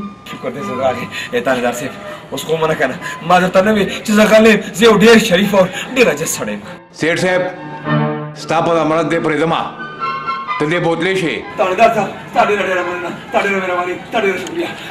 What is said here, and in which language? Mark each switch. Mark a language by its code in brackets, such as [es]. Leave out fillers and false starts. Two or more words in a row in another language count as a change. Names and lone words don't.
[ps] شکر دې زړه راغی [ur] تھانیدار صاحب [ps] اوس خو منه کنه ما درته نه وی چې زه غلې زه یو ډېر شریف او ډېر عجز سړی یم [ur] سیٹھ صاحب [ps] ستا په امانت دې پرې دما ته دې بوتلې شي [ur] تھانیدار صاحب [ps] ستاسو ډېر مننه ستاسو ډېر مهرباني ستاسو ډېر شکریہ